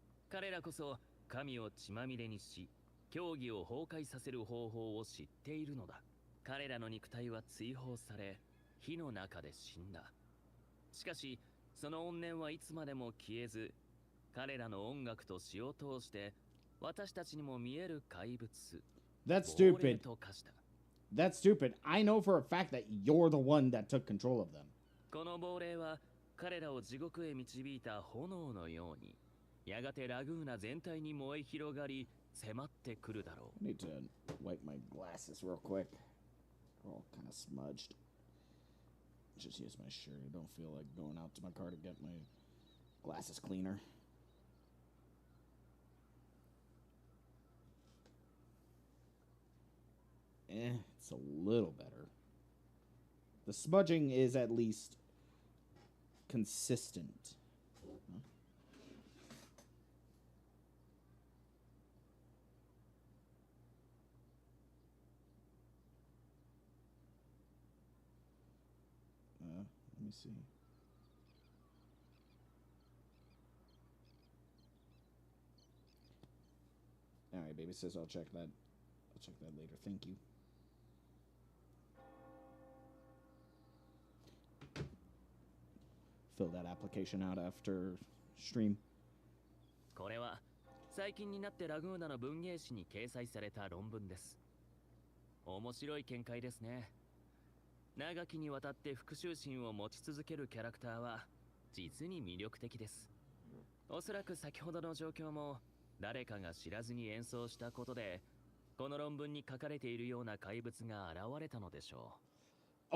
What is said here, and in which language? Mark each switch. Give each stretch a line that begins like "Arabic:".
Japanese: 彼らこそ神を血まみれにし、教義を崩壊させる方法を知っているのだ。彼らの肉体は追放され、火の中で死んだ。しかし、その怨念はいつまでも消えず、彼らの音楽と詩を通して私たちにも見える怪物
English: That's
Japanese: 亡霊
English: stupid.
Japanese: と化した。
English: That's stupid. I know for a fact that you're the one that took control of them.
Japanese: この亡霊は彼らを地獄へ導いた炎のように、やがてラグーナ全体に燃え広がり迫ってくるだろう。
English: I need to wipe my glasses real quick. They're all kind of smudged. Just use my shirt. I don't feel like going out to my car to get my glasses cleaner. It's a little better. The smudging is at least consistent. Huh? Let me see. All right, baby sis, I'll check that. I'll check that later. Thank you. Fill that application out after stream.
Japanese: これは最近になってラグーナの文芸誌に掲載された論文です。面白い見解ですね。長きにわたって復讐心を持ち続けるキャラクターは実に魅力的です。おそらく先ほどの状況も誰かが知らずに演奏したことで、この論文に書かれているような怪物が現れたのでしょう。